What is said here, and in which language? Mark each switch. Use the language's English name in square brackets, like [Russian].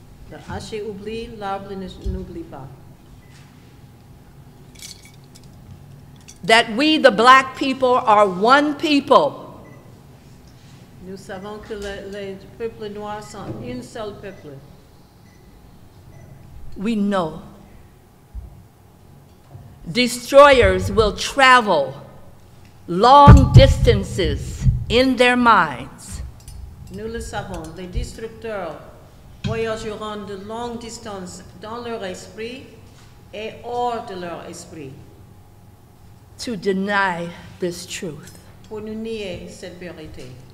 [French] Le hacher oublie, l'arbre n'oublie pas. [English] That we, the black people, are one people. [French] Nous savons que les peuples noirs sont un seul peuple. [English] We know. Destroyers will travel long distances in their minds. [French] Nous le savons, les destructeurs voyageront de longues distances dans leur esprit et hors de leur esprit [English] To deny this truth. [French] pour nous nier cette vérité.